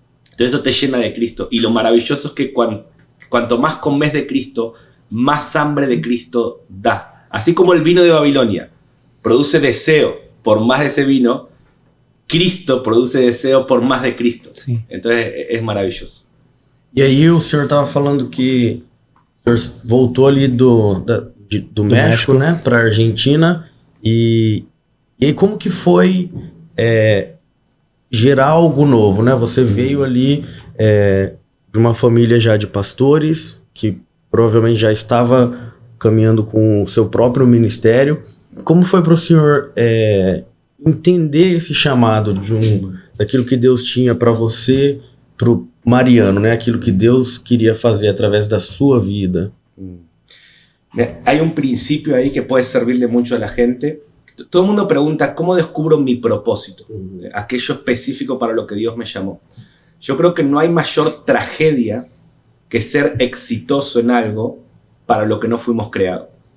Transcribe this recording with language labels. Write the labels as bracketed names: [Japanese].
[Spanish] Entonces eso te llena de Cristo. Y lo maravilloso es que cuanto más comes de Cristo, más hambre de Cristo da. Así como el vino de Babilonia produce deseo por más de ese vino, Cristo produce deseo por más de Cristo. [Portuguese] Sim. [Spanish] Entonces es maravilloso. [Portuguese] E aí o senhor estava falando que o senhor voltou ali do México, né, para Argentina, e aí como que foi gerar algo novo, né? Você veio ali de uma família já de pastores, que provavelmente já estava caminhando com o seu próprio ministério. Como foi para o senhor entender esse chamado daquilo que Deus tinha para você, para o Mariano, né? Aquilo que Deus queria fazer através da sua vida? [Spanish] Hay un principio ahí que puede servirle mucho a la gente. Todo el mundo pregunta, ¿cómo descubro mi propósito? Aquello específico para lo que Dios me llamó. Yo creo que no hay mayor tragedia que ser exitoso en algo para lo que no fuimos creados.